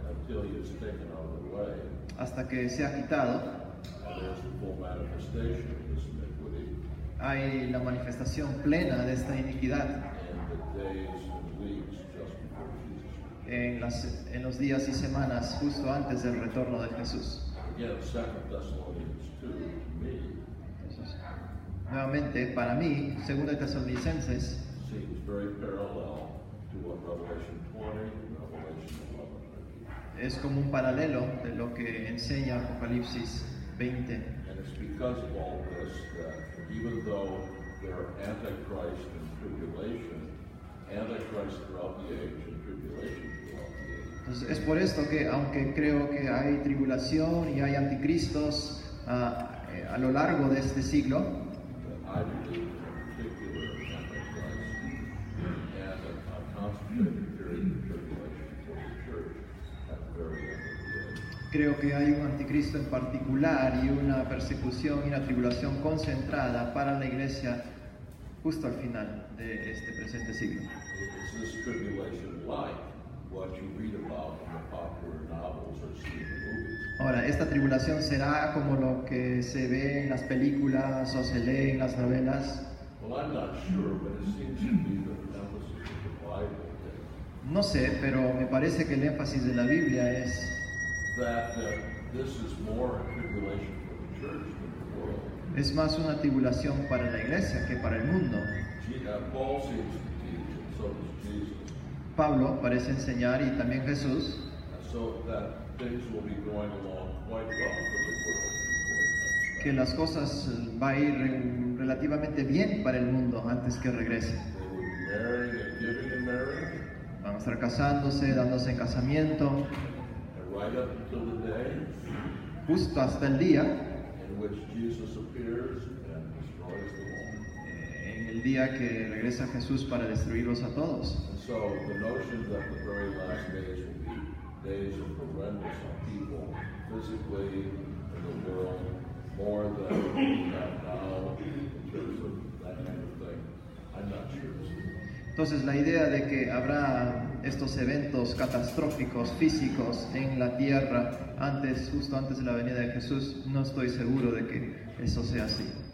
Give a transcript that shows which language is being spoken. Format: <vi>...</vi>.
<en>until he is taken out of the way,</en> <es>hasta que sea quitado.</es> <en>and there's the full manifestation of this iniquity</en> <es>Hay la manifestación plena de esta iniquidad</es> <en>in the days and weeks just before Jesus returns.</en> <es>en los días y semanas justo antes del retorno de Jesús.</es> <en>Again, 2 Thessalonians 2, to me,</en> <es>Entonces, nuevamente, para mí, 2 Tesalonicenses</es> <en>seems very parallel to what Revelation 20 and Revelation 11 are teaching.</en> <es>es como un paralelo de lo que enseña Apocalipsis 20.</es> <en>And it's because of all this that even though there are Antichrist and tribulation, Antichrist throughout the age and tribulation throughout the age,</en> <es>Entonces, es por esto que, aunque creo que hay tribulación y hay anticristos a lo largo de este siglo,</es> <en>that I believe in particular Antichrist and a concentrated period of tribulation for the church at the very end of the age.</en> <es>creo que hay un anticristo en particular y una persecución y una tribulación concentrada para la iglesia justo al final de este presente siglo.</es> <en>Is this tribulation like what you read about in the popular novels or see in the movies?</en> <es>Ahora, ¿esta tribulación será como lo que se ve en las películas o se lee en las novelas?</es> <en>Well, I'm not sure, but it seems to be that the emphasis of the Bible is</en> <es>No sé, pero me parece que el énfasis de la Biblia es</es> <en>that this is more a tribulation for the church than the world.</en> <es>es más una tribulación para la iglesia que para el mundo.</es> <en>Paul seems to teach, and so does Jesus,</en> <es>Pablo parece enseñar y también Jesús</es> <en>so that things will be going along quite well for the world before it comes</en> <es>que las cosas va a ir relativamente bien para el mundo antes que regrese.</es> <en>back. They will be marrying and giving in marriage,</en> <es>Van a estar casándose, dándose en casamiento,</es> <en>and right up until the day</en> <es>justo hasta el día,</es> <en>in which Jesus appears and destroys them all.</en> <es>en el día que regresa Jesús para destruirlos a todos.</es> <en>And so the notion that the very last days will be days of horrendous upheaval physically in the world more than we have now in terms of that kind of thing, I'm not sure.</en> <es>Entonces la idea de que habrá estos eventos catastróficos físicos en la tierra justo antes de la venida de Jesús, no estoy seguro de que eso sea así.</es>